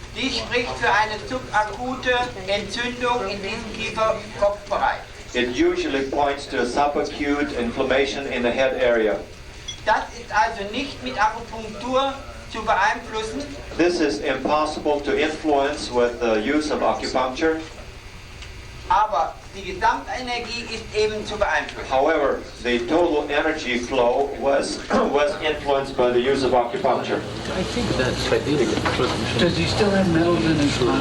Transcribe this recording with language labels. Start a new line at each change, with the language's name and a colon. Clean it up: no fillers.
German: Die spricht für eine subakute Entzündung in diesem Kieferkopfbereich.
English: It usually points to a subacute inflammation in the head area.
German: Das ist also nicht mit Akupunktur zu beeinflussen.
English: This is impossible to influence with the use of acupuncture.
German: Aber die Gesamtenergie ist eben zu beeinflussen.
English: However, the total energy flow was influenced by the use of acupuncture. I think that's Does he still have metals in his